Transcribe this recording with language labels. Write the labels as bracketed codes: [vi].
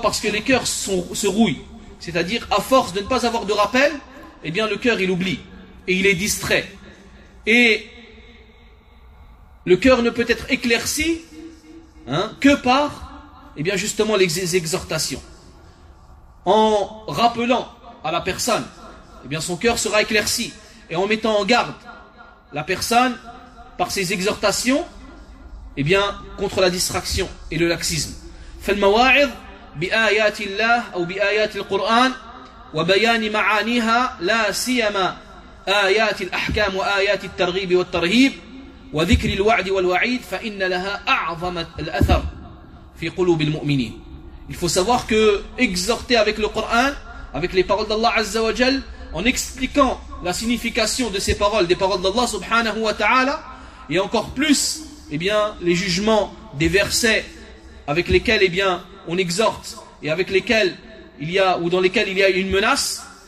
[fr] Parce que les cœurs se rouillent, c'est-à-dire à force de ne pas avoir de rappel, eh bien le cœur il oublie et il est distrait, et le cœur ne peut être éclairci hein, que par eh bien justement les exhortations. En rappelant à la personne, eh bien son cœur sera éclairci, et en mettant en garde la personne par ses exhortations eh bien contre la distraction et le laxisme. [ar] Fal mawa'id bi ayati Allah ou bi ayati al-Qur'an وبيان معانيها لا سيما آيات الأحكام وآيات الترغيب والترهيب وذكر الوعد والوعيد فإن لها أعظم الأثر في قلوب المؤمنين. [fr] Il faut savoir que exhorter avec le Coran, avec les paroles d'Allah [ar] Azza wa Jal, [fr] en expliquant la signification de ces paroles, des paroles d'Allah [ar] Subhanahu wa Ta'ala, [fr] et encore plus eh bien les jugements des versets avec lesquels eh bien on exhorte et avec lesquels il y a, ou dans lesquels il y a une menace,